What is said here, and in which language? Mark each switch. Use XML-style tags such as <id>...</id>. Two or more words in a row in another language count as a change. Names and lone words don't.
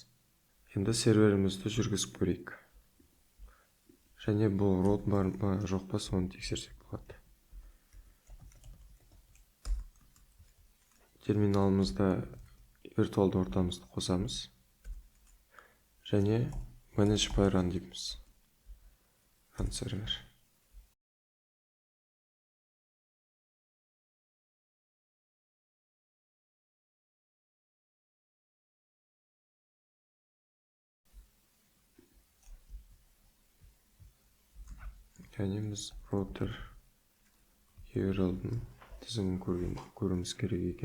<kk>Енді серверімізді жүргізіп көрейік. Және бұл root бар ма жоқ па соны тексерсек болады. Терминалымызда виртуалды ортамызды қосамыз. Және</kk> <en>manage by run</en> <kk>дейміз.</kk> <en>Run server.</en> <kk>Және біз</kk> <en>router URL-</en> <kk>дің тізімін көруіміз керек екен.</kk>